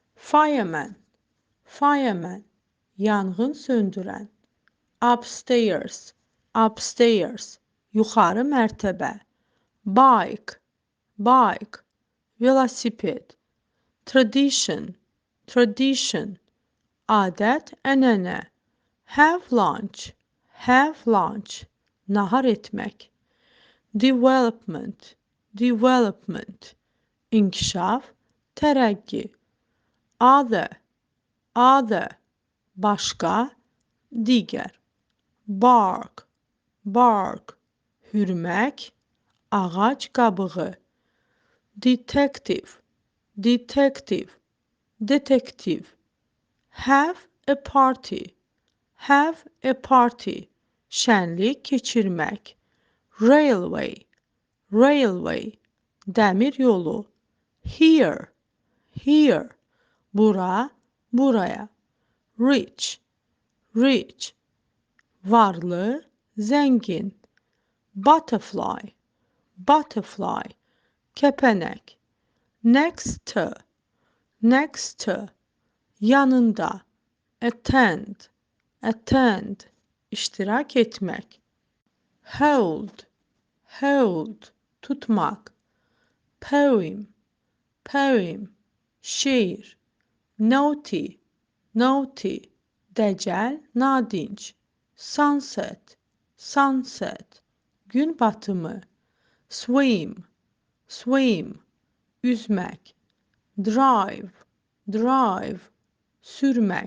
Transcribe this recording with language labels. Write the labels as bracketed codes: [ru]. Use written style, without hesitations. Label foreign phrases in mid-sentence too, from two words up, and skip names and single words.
[en] Fireman, fireman, [az] yanğın söndürən. [en] Upstairs, upstairs, [az] yuxarı mərtəbə. [en] Bike, bike, velosiped. Tradition, tradition, [az] adət-ənənə. [en] Have lunch, have lunch, [az] nahar etmək. [en] Development, development, [az] inkişaf, tərəqqi. [en] Other, other, [az] başqa, digər. [en] Bark, bark, [az] hürmək, ağac qabığı. [en] Detective, detective, detektiv. Have a party, have a party, [az] şənlik keçirmək. [en] Railway, railway, [az] dəmir yolu. [en] Here, here, [az] bura, buraya. [en] Rich, rich, [az] varlı, zəngin. [en] Butterfly, butterfly, kəpənək. Next to, next to, [az] yanında. [en] Attend, attend, [az] iştirak etmək. [en] Hold, hold, tutmaq. Poem, poem, [az] şeir. [en] Naughty, naughty, [az] dəcəl, nadinc. [en] Sunset, sunset, [az] gün batımı. [en] Swim, swim, üzmək. Drive, drive, sürmək.